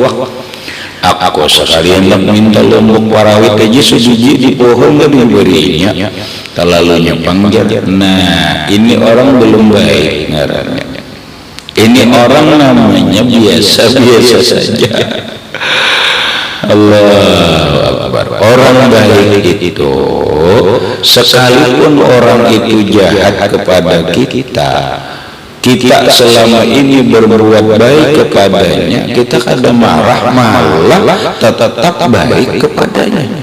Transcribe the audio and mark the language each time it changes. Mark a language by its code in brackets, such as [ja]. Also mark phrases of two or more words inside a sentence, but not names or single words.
[bjn] Aku sekalian hendak minta lumbuk warawit aja sebiji di pohon gak diberinya. Terlalunya panggil. Nah, ini orang belum baik ngarannya. [id] Ini orang namanya biasa saja. [ar] الله أكبر. [id] Orang baik itu sekalipun orang itu jahat kepada kita, kita selama ini berbuat baik kepadanya, kita kadang marah, malah tetap baik kepadanya.